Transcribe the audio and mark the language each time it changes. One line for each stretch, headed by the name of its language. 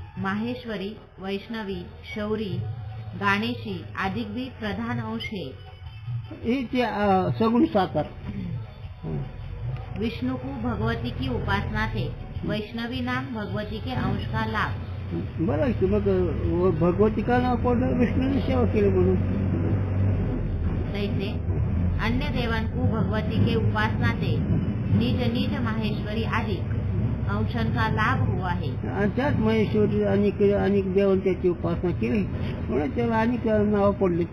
Hindi: माहेश्वरी वैष्णवी शौरी गाणेशी आदि भी प्रधान अंश है.
Marathi: ही ते सगुण साकार.
Hindi: विष्णु को भगवती की उपासना थे. वैष्णवी नाम भगवती के अंश का लाभ.
Marathi: बरं की मग भगवती का नाव पडलं विष्णूने सेवा केली म्हणून.
Hindi: तैसे अन्य देवान को भगवती के उपासना थे निज निज माहेश्वरी आदि अंशन का लाभ हुआ है.
Marathi: आणि त्याच महेश्वरी अनेक देवांनी त्याची उपासना केली म्हणून त्याला अनेक नावं पडली.